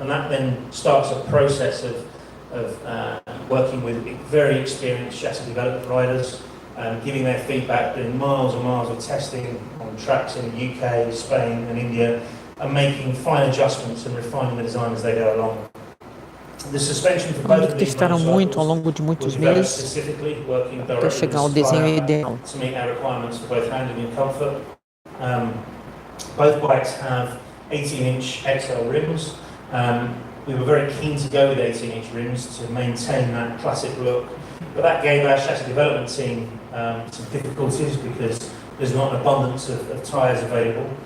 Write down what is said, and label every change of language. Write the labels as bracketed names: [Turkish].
[English] And that then starts a process of working with very experienced chassis development riders, giving their feedback, doing miles and miles of testing on tracks in the UK, Spain and India, and making fine adjustments and refining the design as they go along. The suspension for both of these [Portuguese] Testaram muito ao longo de muitos meses até chegar ao desenho ideal. [English] To meet our requirements for both handling and comfort. Both bikes have 18-inch XL rims. We were very keen to go with 18-inch rims to maintain that classic look, but that gave our chassis development team some difficulties because there's not an abundance of tyres available.